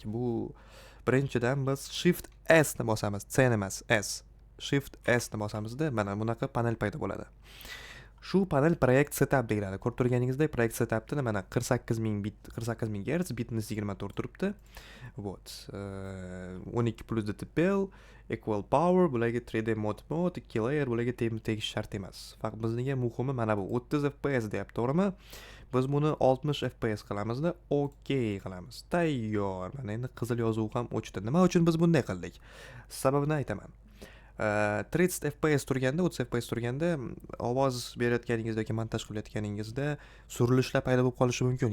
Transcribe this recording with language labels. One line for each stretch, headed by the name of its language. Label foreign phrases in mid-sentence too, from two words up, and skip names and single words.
Uzbek: Bu birinchidan biz Shift S ni bosamiz, C emas, S. Shift S ni bosamizda, mana bunaqa panel paydo bo'ladi. Shu panel proyekt setup deyiladi. Ko'rib turganingizdek, proyekt setupda mana 48000 bit, 48000 Hz, bitimiz 24 turibdi.
English: Vot. 12 plus DTPL, equal power, bularga 3D mode, 2 layer,
Uzbek: bularga tegish shart emas. Faqat bizga muhimi mana bu 30 FPS deyapti, to'g'rimi? Biz buni 60 FPS qilamizda, okey qilamiz. Tayyor. Mana endi qizil yozuv ham o'chdi. Nima uchun biz bunday qildik? Sababini aytaman. 30 FPS turganda, 30 FPS turganda ovoz berayotganingizda yoki montaj qilayotganingizda surilishlar paydo bo'lib qolishi mumkin.